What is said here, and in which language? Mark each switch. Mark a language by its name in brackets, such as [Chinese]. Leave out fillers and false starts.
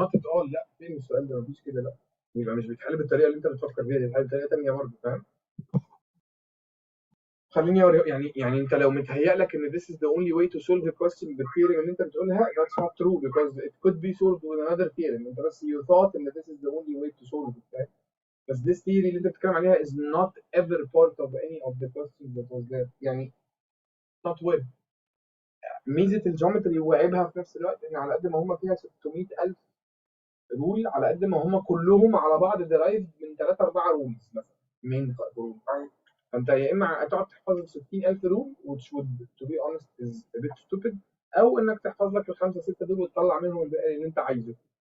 [English] not at all. [Arabic] لا فين السؤال ده؟ مفيش كده. لا يبقى مش بيتحل بالطريقه اللي انت بتفكر بيها، دي بيتحل بطريقه ثانيه برضه، فاهم؟ خليني اوري، يعني انت لو متهيأ لك ان [English] this is the only way to solve the question [Arabic] بالtheorem اللي انت بتقولها، [English] that's not true because it could be solved with another theorem. [Arabic] انت بس [English] you thought ان this is the only way to solve it، [Arabic] فاهم؟ [English] بس this theory اللي انت بتتكلم عليها is not ever part of any of the questions that was there. [Arabic] يعني [English] not with [Arabic] ميزه الجيومتري وعيبها في نفس الوقت ان على قد ما هم فيها 600,000 رول، على قد ما هم كلهم على بعض درايف من 3 4 رولز مثلا من رول. فانت يا اما هتقعد تحفظ 60,000 رول [English] which would to be honest is a bit stupid، [Arabic] او انك تحفظ لك الخمسه سته دول وتطلع منهم الباقي اللي انت عايزه.